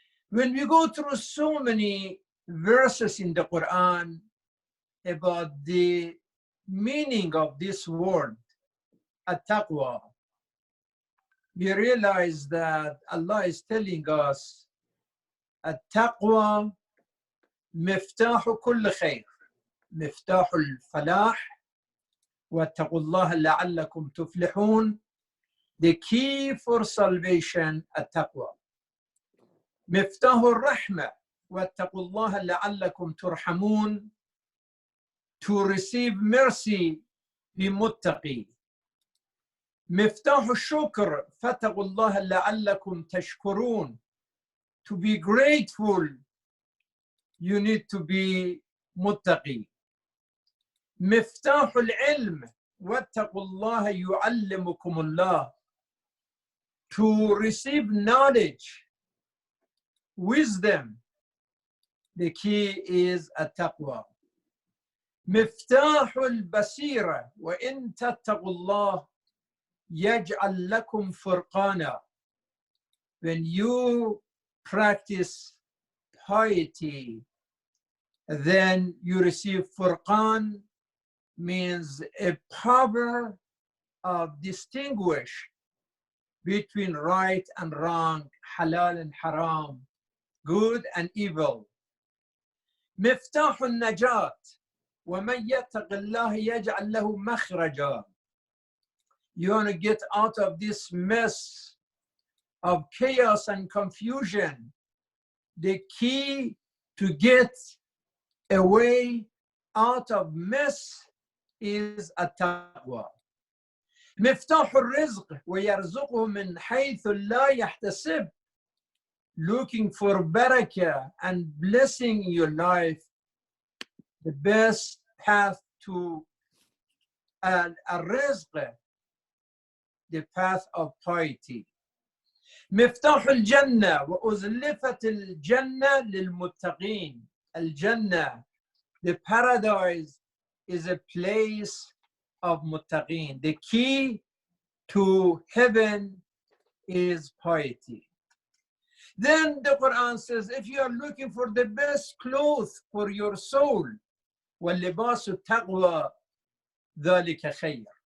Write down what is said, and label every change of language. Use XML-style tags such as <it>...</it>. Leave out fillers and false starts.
<en>When we go through so many verses in the Quran about the meaning of this word, at-taqwa, we realize that Allah is telling us, at-taqwa</en> <ar>miftahu kull khair, miftahu al-falah, وَاتَّقُوا اللَّهَ لَعَلَّكُمْ تُفْلِحُونَ.</ar> <en>The key for salvation, at-taqwa.</en> <ar>مفتاح الرحمة واتقوا الله لعلكم ترحمون.</ar> <en>To receive mercy, be muttaqi.</en> <ar>مفتاح الشكر فاتقوا الله لعلكم تشكرون.</ar> <en>To be grateful, you need to be muttaqi.</en> <ar>مفتاح العلم واتقوا الله يعلمكم الله.</ar> <en>To receive knowledge, wisdom, the key is at-taqwa.</en> <ar>مفتاح البصيرة وإن تتقوا الله يجعل لكم فرقانا.</ar> <en>When you practice piety, then you receive furqan, means a power of distinguish between right and wrong, halal and haram, good and evil.</en> <ar>مفتاح النجاة ومن يتق الله يجعل له مخرجا.</ar> <en>You want to get out of this mess of chaos and confusion. The key to get a way out of mess is at-taqwa.</en> <ar>مفتاح الرزق ويرزقه من حيث لا يحتسب.</ar> <en>Looking for barakah and blessing in your life, the best path to al-rizq, the path of piety.</en> <ar>مفتاح الجنة وأزلفت الجنة للمتقين.</ar> <en>الجنة, the paradise, is a place of muttaqin. The key to heaven is piety. Then the Quran says, if you are looking for the best clothes for your soul,</en> <ar>وَاللِّبَاسُ التَّقْوَى ذَلِكَ خَيْرٌ.</ar>